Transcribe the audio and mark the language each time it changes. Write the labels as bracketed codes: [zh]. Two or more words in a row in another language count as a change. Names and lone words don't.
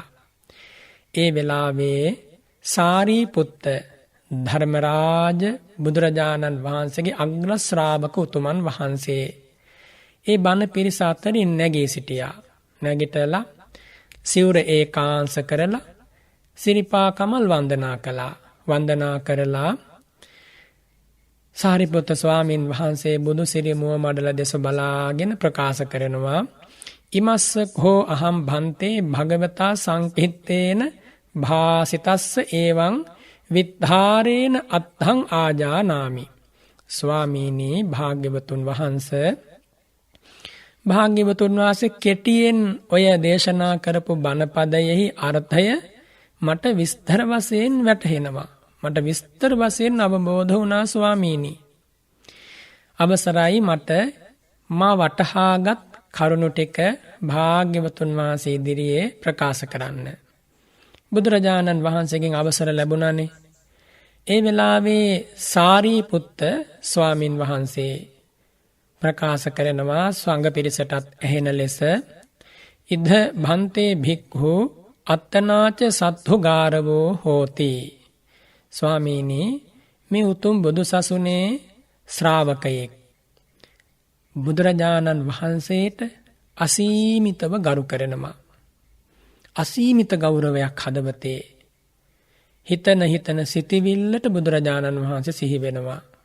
[si] ඒ වෙලාවේ සාරිපුත්ත ධර්මරාජ බුදුරජාණන් වහන්සේගේ අග්‍ර ශ්‍රාවක උතුමන් වහන්සේ ඒ බණ පිරිස අතරින් නැගී සිටියා. නැගිටලා සිවුර ඒකාංශ කරලා සිරිපා කමල් වන්දනා කළා. වන්දනා කරලා සාරිපුත්ත ස්වාමීන් වහන්සේ බුදු සිරි මුව මඩල දෙස බලාගෙන ප්‍රකාශ කරනවා, [pi] ඉමස්ස කෝ අහම් භන්තේ භගවතා සංකිට්ඨේන භාසිතස්ස එවං විද්ධාරේන අත්ථං ආජානාමි. [si] ස්වාමීනි, භාග්‍යවතුන් වහන්සේ කෙටියෙන් ඔය දේශනා කරපු බණපදයෙහි අර්ථය මට විස්තර වශයෙන් වැටහෙනවා. මට විස්තර වශයෙන් අවබෝධ වුණා ස්වාමීනි. අවසරයි මට මා වටහාගත් කරුණු ටික භාග්‍යවතුන් වහන්සේ ඉදිරියේ ප්‍රකාශ කරන්න. බුදුරජාණන් වහන්සේගෙන් අවසර ලැබුණානේ. ඒ වෙලාවේ සාරිපුත්ත ස්වාමින් වහන්සේ ප්‍රකාශ කරනවා ස්වංග පිරිසටත් ඇහෙන ලෙස, [pi] ඉද භන්තේ භික්ඛු අත්තනාච සත්තුගාරවෝ හෝති. [si] ස්වාමීනි, මේ උතුම් බුදු සසුනේ ශ්‍රාවකයෙක් බුදුරජාණන් වහන්සේට අසීමිතව ගරු කරනවා. අසීමිත ගෞරවයක් හදවතේ. හිතන සිතිවිල්ලට බුදුරජාණන් වහන්සේ සිහි වෙනවා.